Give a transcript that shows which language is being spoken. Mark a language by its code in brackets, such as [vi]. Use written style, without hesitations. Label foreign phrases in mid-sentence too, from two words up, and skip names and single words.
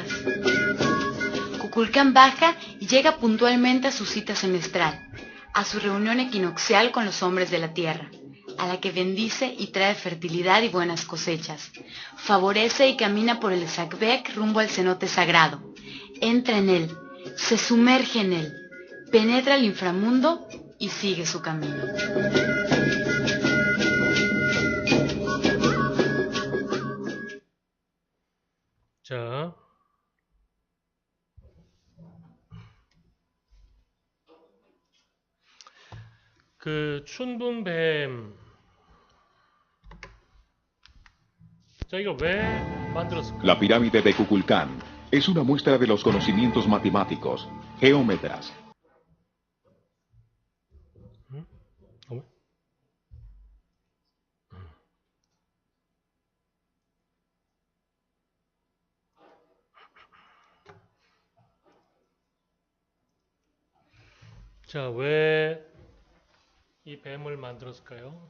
[es] Kukulcán baja y llega puntualmente a su cita semestral, a su reunión equinoccial con los hombres de la tierra, a la que bendice y trae fertilidad y buenas cosechas. Favorece y camina por el Sacbek rumbo al cenote sagrado. Entra en él, se sumerge en él, penetra el inframundo y sigue su camino. [ko] 자, 그 춘분뱀, 자 이거 왜 만들었을까? [es] La pirámide de Kukulcán es una muestra de los conocimientos matemáticos, geómetras. [ko] 어머? 자, 왜 이 뱀을 만들었을까요?